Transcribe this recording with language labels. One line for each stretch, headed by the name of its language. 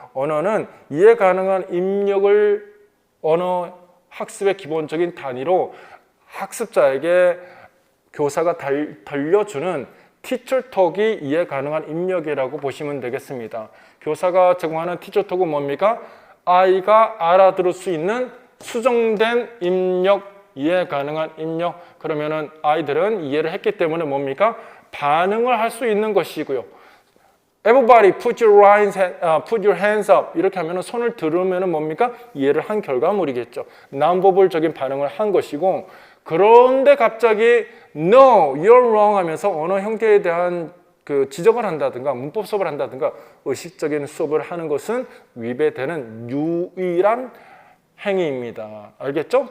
Korean: 언어는 이해 가능한 입력을 언어 학습의 기본적인 단위로 학습자에게 교사가 들려주는 티처톡이 이해 가능한 입력이라고 보시면 되겠습니다. 교사가 제공하는 티처톡은 뭡니까? 아이가 알아들을 수 있는 수정된 입력 이해 가능한 입력. 그러면은 아이들은 이해를 했기 때문에 뭡니까? 반응을 할 수 있는 것이고요.
English: Everybody put your hands up.
Korean: 이렇게 하면은 손을 들으면은 뭡니까? 이해를 한 결과물이겠죠. 난버벌적인 반응을 한 것이고, 그런데 갑자기
English: No, you're wrong
Korean: 하면서 언어 형태에 대한 그 지적을 한다든가 문법 수업을 한다든가 의식적인 수업을 하는 것은 위배되는 유일한 행위입니다. 알겠죠?